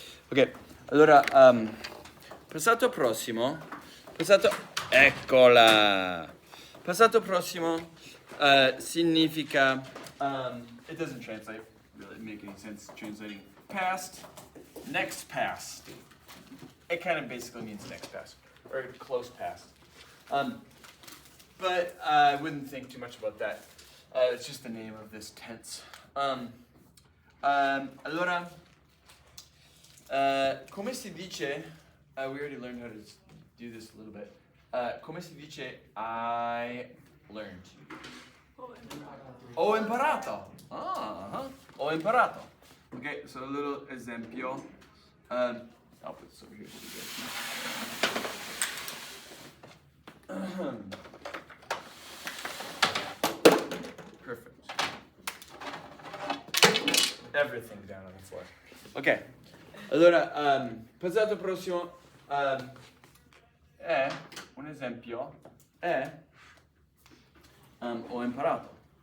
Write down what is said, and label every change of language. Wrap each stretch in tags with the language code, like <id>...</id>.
<it>Ok, allora, passato prossimo, eccola! Passato prossimo significa,</it> <en>it doesn't translate, really make any sense translating past, next past. It kind of basically means next past, or close past. But I wouldn't think too much about that. It's just the name of this tense.</en> <it>Allora, come si dice,</it> <en>we already learned how to do this a little bit.</en> <it>Come si dice</it> <en>I learned?</en> <it>Ho imparato. Ho imparato.</it> <en>Okay, so a little esempio. I'll put this over here so you guys can. Perfect. Everything down on the floor.</en> <it>Ok, allora, passato prossimo è un esempio, è ho imparato.</it>